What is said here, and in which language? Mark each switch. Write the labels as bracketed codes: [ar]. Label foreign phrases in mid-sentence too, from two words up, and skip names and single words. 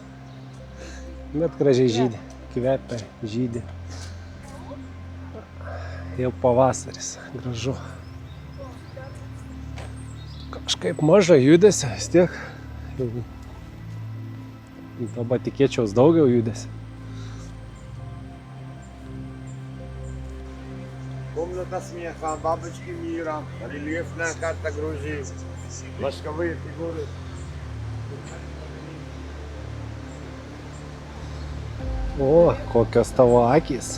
[lt] Bet gražiai žydi, kvepia, žydi. Jau pavasaris, gražu. Kažkaip mažai judesio, vis tiek. Dabar tikėčiaus daugiau judesio. [ru] Комната смеха, бабочки мира, рельефная карта Грузии, восковые фигуры. [lt] O, kokios tavo akys.